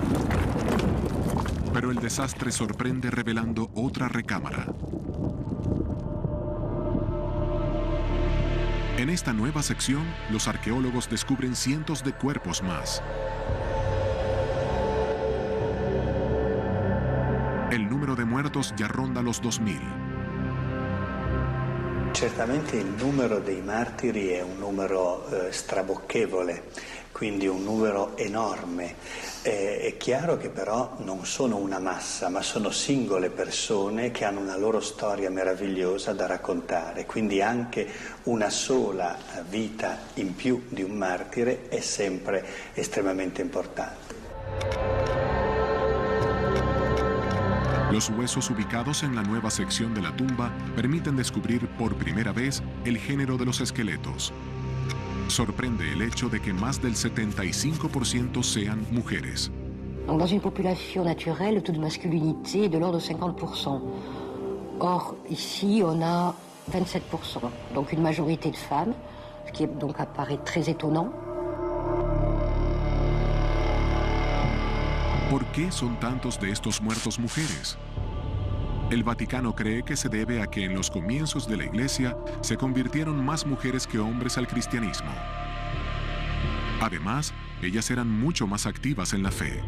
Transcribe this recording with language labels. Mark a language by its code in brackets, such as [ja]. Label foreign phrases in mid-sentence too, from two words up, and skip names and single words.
[es] Pero el desastre sorprende revelando otra recámara. En esta nueva sección, los arqueólogos descubren cientos de cuerpos más. El número de muertos ya ronda los 2000. [it] Certamente il numero dei martiri è un numero strabocchevole, quindi un numero enorme. È chiaro che però non sono una massa, ma sono singole persone che hanno una loro storia meravigliosa da raccontare, quindi anche una sola vita in più di un martire è sempre estremamente importante. [es] Los huesos ubicados en la nueva sección de la tumba permiten descubrir por primera vez el género de los esqueletos. Sorprende el hecho de que más del 75% sean mujeres. [fr] Donc, dans une population naturelle, le taux de masculinité est de l'ordre de 50%. Or, ici, on a 27%, donc une majorité de femmes, ce qui donc apparaît très étonnant. [es] ¿Por qué son tantos de estos muertos mujeres? El Vaticano cree que se debe a que en los comienzos de la Iglesia se convirtieron más mujeres que hombres al cristianismo. Además, ellas eran mucho más activas en la fe.